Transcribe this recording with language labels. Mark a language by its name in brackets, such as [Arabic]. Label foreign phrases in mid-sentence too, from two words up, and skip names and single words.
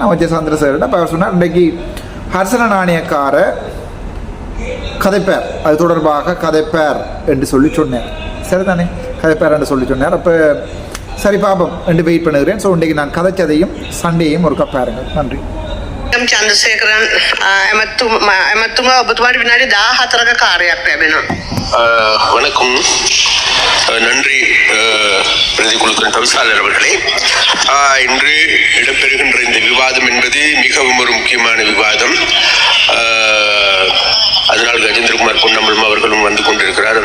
[Tamil] நான் வச்ச சந்திரசேகர்கிட்ட இப்போ அவர் சொன்னார் இன்றைக்கு ஹர்சன நாணயக்கார கதைப்பார், அது தொடர்பாக கதைப்பார் என்று சொல்லி சொன்னேன். சரிதானே, கதைப்பார் என்று சொல்லி சொன்னார். அப்போ சரி பாப்போம் என்று வெயிட் பண்ணுகிறேன். ஸோ இன்றைக்கு நான் கதைச்சதையும் சண்டேயும் ஒரு பாருங்கள். நன்றி. [Sinhala] චන්ද්‍රසේකරන් ඇමතුමා ඔබතුමාට විනාඩි 14ක කාර්යයක් ලැබෙනවා. [Tamil] வணக்கம், நன்றி பிரதிகுழுக்களின் தவிசாளர் அவர்களே. இன்று இடம்பெறுகின்ற இந்த விவாதம் என்பது மிகவும் ஒரு முக்கியமான விவாதம். அதனால் கஜேந்திரகுமார் பொன்னம்பலம் அவர்களும் வந்து கொண்டிருக்கிறார்.